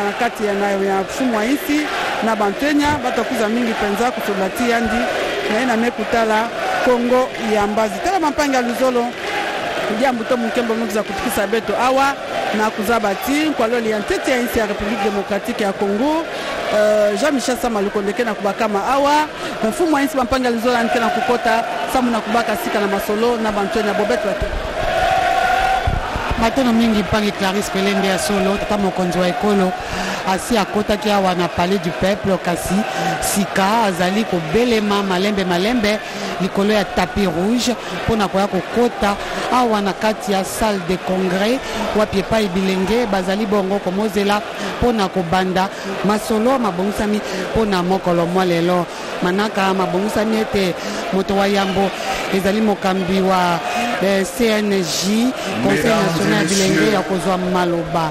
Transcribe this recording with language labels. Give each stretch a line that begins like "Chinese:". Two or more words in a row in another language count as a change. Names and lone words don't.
Kituba (Democratic Republic of Congo): na kati ya nayo ya fumu wa insi na bantwenya batakuza mingi penza kusolati yandi na ina mekutala Kongo ya mbazi tala Mampanga Luzolo jambo to mukembe mekuza kutikisa beto awa na kuzabati kwa loli ya ntete ya insi ya République démocratique ya Congo Jean-Michel Sama Lukondeke na kubakama awa mfumu wa insi Mampanga Luzolo nke na kukota samu na kubaka sika na masolo na bantwenya bobeto wate matono mingi mpangi Clarisse Pelende ya solo
Lingala: tata mokonzi wa ekolo asi akotaki awa na palais du peuple kasi sika azali kobelema malembe likolo ya
French: tapis rouge
Lingala: mpona koya kokota awa na kati ya
French: salle de congrès
Lingala: wapi epai bilenge bazali bongo komozela mpona kobanda masolo mabongisami mpona mokolo mwa lelo manaka mabongisami ete moto wa yambo ezali mokambi wa CNJ Conseil national bilenge ya kozwa maloba